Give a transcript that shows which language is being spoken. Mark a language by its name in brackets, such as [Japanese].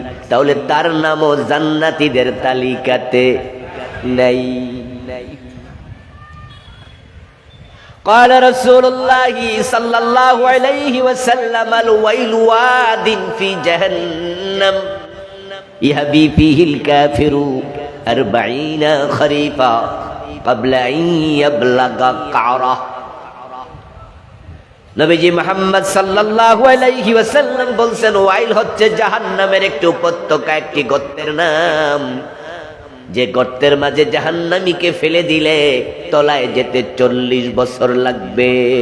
[Bangla] তাহলে তার নামও জান্নাতীদের তালিকাতে নাই। [Arabic] قال رسول الله صلى الله عليه وسلم الويل واد في جهنم يهبي فيه الكافر 40 خريفا قبل أن يبلغ قعره। [Bangla] নবীজি মুহাম্মদ সাল্লাল্লাহু আলাইহি ওয়াসাল্লাম বলছেন ওয়াইল হচ্ছে জাহান্নামের একটি উপত্যকা, একটি গর্তের নাম। যে গর্তের মাঝে জাহান্নামীকে ফেলে দিলে তলায় যেতে 40 বছর লাগবে।